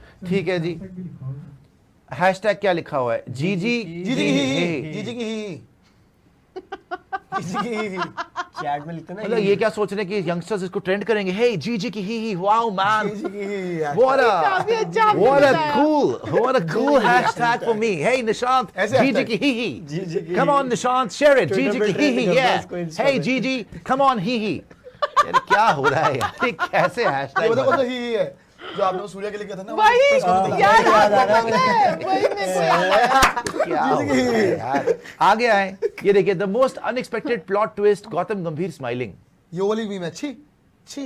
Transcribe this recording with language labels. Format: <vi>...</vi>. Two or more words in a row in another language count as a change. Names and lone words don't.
<hi>ठीक है जी, हैशटैग क्या लिखा हुआ है, जी जी जी जी ही, जी जी की ही, जी जी की ही। चैट में लिखते ना, मतलब ये क्या सोच रहे हैं कि यंगस्टर्स इसको ट्रेंड करेंगे, हे जी जी की ही,</hi> <en>wow man,</en> <hi>जी जी की ही यार। काफी अच्छा आपने</hi> <en>what a</en> <hi>बताया।</hi> <en>what a cool hashtag for me. Hey Nishant,</en> <hi>ऐसे जी जी की ही ही.</hi> <en>Come on Nishant, share it.</en> <hi>जी जी की ही ही,</hi> <en>yeah. Hey Gigi, come on hi hi.</en> <hi>यार क्या हो रहा है यार, ये कैसे ये हैशटैग बताओ कौन सा ही है जो आपने वो सूर्या के लिए किया था ना, वही यार, याद आ रहा आपको पता है, वही मेरे को याद आया। क्या हो रहा है यार। आगे आए, ये देखिए,</hi> <en>the most unexpected plot twist,</en> <hi>गौतम गंभीर स्माइलिंग। ये वाली मीम है, छी छी,</hi>